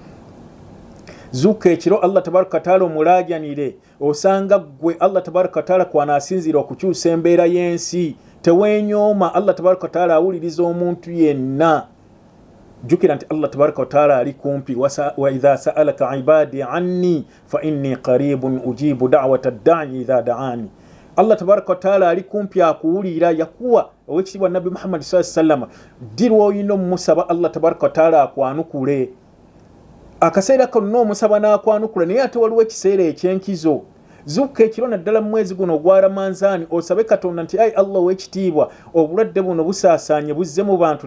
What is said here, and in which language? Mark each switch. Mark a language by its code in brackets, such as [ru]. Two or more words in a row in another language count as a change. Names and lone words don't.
[lg] Zuuka ekiro [ar] الله تبارك تعالى [lg] omulaajanire, osanga gwe [ar] الله تبارك تعالى [lg] kwanaasinzira okukyusa embeera y'ensi. Teweenyooma, [ar] الله تبارك تعالى [lg] awuliriza omuntu yenna. Jukira nti [ar] الله تبارك تعالى [lg] ali kumpi. [ar] وإذا سألك عبادي عني فإني قريب أجيب دعوة الداع إذا دعان. الله تبارك وتعالى [lg] ali kumpi akuwulira yakuwa owekitibwa Nabbi Muhammad [ar] صلى الله عليه وسلم [lg] dirwa oyino musaba [ar] الله تبارك وتعالى [lg] akwanukule akaseera konna omusaba n'akwanukula naye ate waliwo ekiseera ekyenkizo zuka ekiro naddala mu mwezi guno ogwara manzaani osabe Katonda nti ayi Allah ow'ekitiibwa obulwadde buno busaasaanye buzze mu bantu